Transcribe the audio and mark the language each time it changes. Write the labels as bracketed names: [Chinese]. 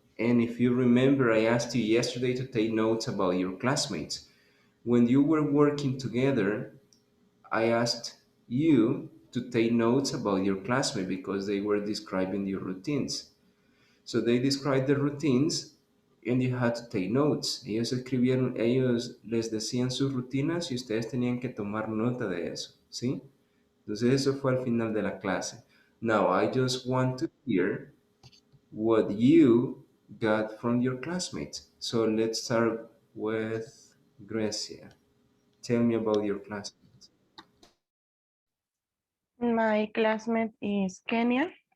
[English] And if you remember, I asked you yesterday to take notes about your classmates. When you were working together, I asked you to take notes about your classmate because they were describing your routines. So they described the routines and you had to take notes. [Spanish] Ellos les decían sus rutinas y ustedes tenían que tomar nota de eso, ¿sí? Entonces eso fue al final de la clase. [English] Now I just want to hear what you got from your classmates. So let's start with Grecia. Tell me about your classmates. My classmate is Kenya.